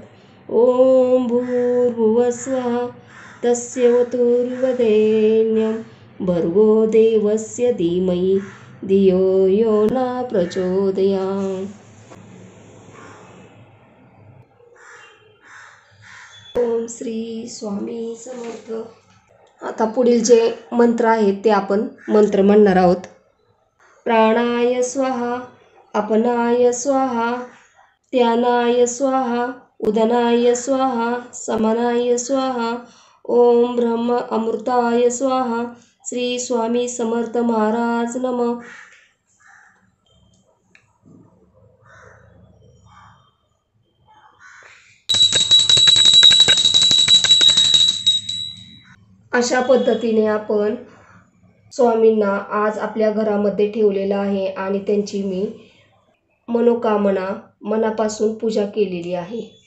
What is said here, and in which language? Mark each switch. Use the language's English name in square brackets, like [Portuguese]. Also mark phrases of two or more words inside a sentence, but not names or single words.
[Sanskrit] ओम भूर्भुवस्वः तस्यवतुर्वरेण्यं भर्गो देवस्य धीमहि धियो यो न प्रचोदयात्. [Marathi] ओम श्री स्वामी समर्थ. आता पुढील जे मंत्र आहेत ते आपण मंत्र म्हणणार आहोत. [Sanskrit] प्राणाय स्वाहा, अपनाय स्वाहा, त्यानाय स्वाहा उदनाय स्वाहा समानाय स्वाहा ओम ब्रह्म अमृताय स्वाहा। श्री स्वामी समर्थ महाराज नमः। [Marathi] अशा पद्धतीने आपण स्वामींना आज आपल्या घरामध्ये ठेवलेलं आहे आणि त्यांची मी मनोकामना मनापासून पूजा केलेली आहे।